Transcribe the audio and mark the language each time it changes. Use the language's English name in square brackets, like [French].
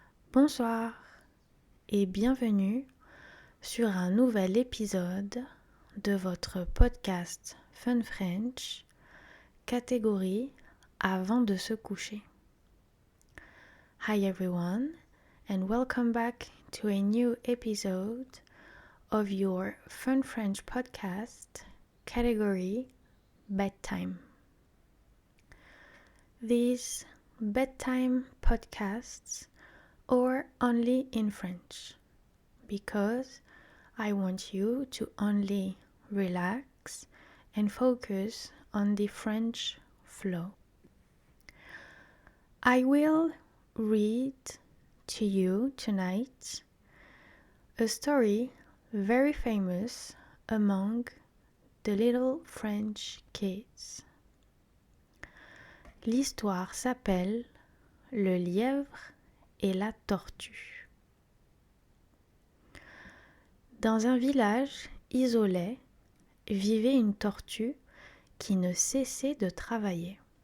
[French] Bonsoir et bienvenue sur un nouvel épisode de votre podcast Fun French, catégorie avant de se coucher. [English] Hi everyone and welcome back to a new episode of your Fun French podcast, category bedtime. These bedtime podcasts or only in French, because I want you to only relax and focus on the French flow. I will read to you tonight a story very famous among the little French kids. [French] L'histoire s'appelle Le lièvre et la tortue. Dans un village isolé vivait une tortue qui ne cessait de travailler.